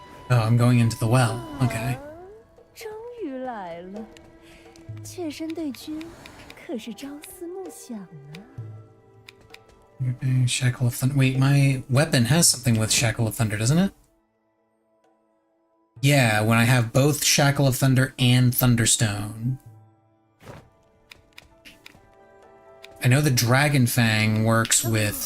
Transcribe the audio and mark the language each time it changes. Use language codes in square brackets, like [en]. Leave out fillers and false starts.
[en] Oh, I'm going into the well. Okay. [zh] 终于来了，妾身对君可是朝思暮想呢。 [en] Okay, Shackle of Thunder. Wait, my weapon has something with Shackle of Thunder, doesn't it? Yeah, when I have both Shackle of Thunder and Thunderstone. I know the Dragon Fang works with,